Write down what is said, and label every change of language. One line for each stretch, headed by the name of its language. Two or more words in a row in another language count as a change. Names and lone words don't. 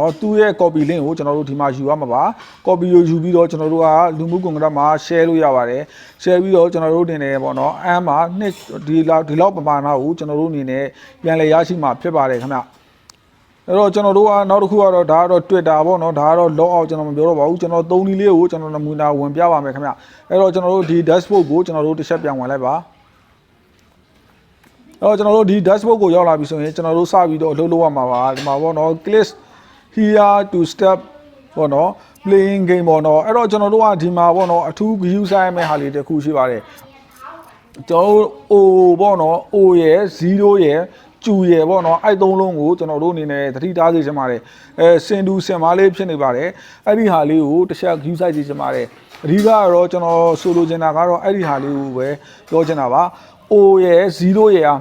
Burmese: နော်သူ့ရဲ့
English: copy link
Burmese: ကိုကျွန်တော်တို့ဒီမှာယူရမှာပါ copy ကိုယူပြီးတော့ကျွန်တော်တို့ကလူမှုကွန်ရက်မှာ share လို့ရပါတယ် share ပြီးတော့ကျွန်တော်တို့တင်နေပေါ့နော်အမ်းမှာဒီလောက်ပမာဏကိုကျွန်တော်တို့အနေနဲ့ပြန်လည်ရရှိမှာဖြစ်ပါတယ်ခင်ဗျအဲ့တော့ကျွန်တော်တို့ကနောက်တစ်ခုကတော့ဒါကတော့ Twitter ပေါ့နော်ဒါကတော့
English: log out
Burmese: ကျွန်တော်မပြောတော့ပါဘူးကျွန်တော်သုံးနည်းလေးကိုကျွန်တော်နမူနာဝင်ပြပါမယ်ခင်ဗျအဲ့တော့ကျွန်တော်တို့ဒီ dashboard ကိုကျွန်တော်တို့တစ်ချက်ပြန်ဝင်လိုက်ပါ အဲ့တော့ကျွန်တော်တို့ဒီ dashboard ကိုရောက်လာပြီဆိုရင်ကျွန်တော်တို့စပြီးတော့အလုပ်လုပ်ရမှာပါဒီမှာပေါ့နော်
English: click here to step
Burmese: ပေါ့နော်
English: playing game
Burmese: ပေါ့နော်အဲ့တော့ကျွန်တော်တို့ကဒီမှာပေါ့နော်အထူး view ဆိုင်ရမယ့်ဟာလေးတစ်ခုရှိပါတယ်ကျွန်တော်တို့ O ပေါ့နော် O ရယ်0ရယ်ကျူရယ်ပေါ့နော်အဲ့သုံးလုံးကိုကျွန် တော်တို့အနေနဲ့သတိထားစေချင်ပါတယ်စင်တူစင်မားလေးဖြစ်နေပါတယ်အဲ့ဒီဟာလေးကိုတစ်ချက်
English: view site
Burmese: စေချင်ပါတယ်အဓိကကတော့ကျွန်တော်ဆိုလိုချင်တာကတော့အဲ့ဒီဟာလေးကိုပဲပြောချင်တာပါ O ရယ်0ရယ်က